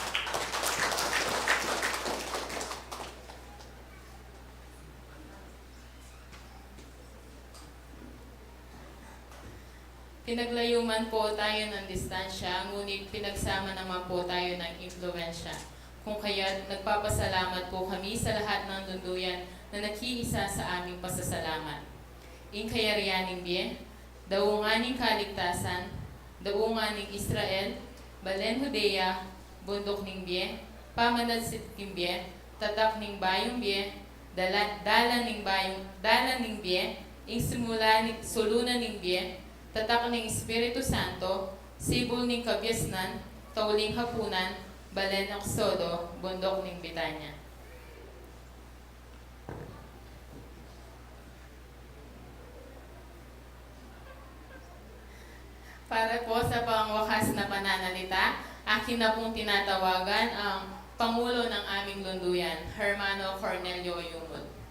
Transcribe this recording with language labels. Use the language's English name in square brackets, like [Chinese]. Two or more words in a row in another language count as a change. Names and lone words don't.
[Filipino] Pinaglayo man po tayo ng distansya, ngunit pinagsama naman po tayo ng impluwensya. Kung kaya nagpapasalamat po kami sa lahat ng dunduyan na nakiisa sa aming pasasalamat. Inkayarianing Biye, daunganing kaligtasan, daunganing Israel, Balen Judea, Bundok ning Biye, Pamanadsit king Biye, Tatak ning Bayong Biye, Dalan ning Biye, ing sulunan ning Biye, Tatak ng Espiritu Santo, Sibul ng Kabyasnan, Tauling Hapunan, Balen ng Sodo, Bundok ng Bitanya. Para po sa pangwakas na pananalita, akin na pong tinatawagan ang Pangulo ng aming lunduyan, Hermano Cornelio Yumod.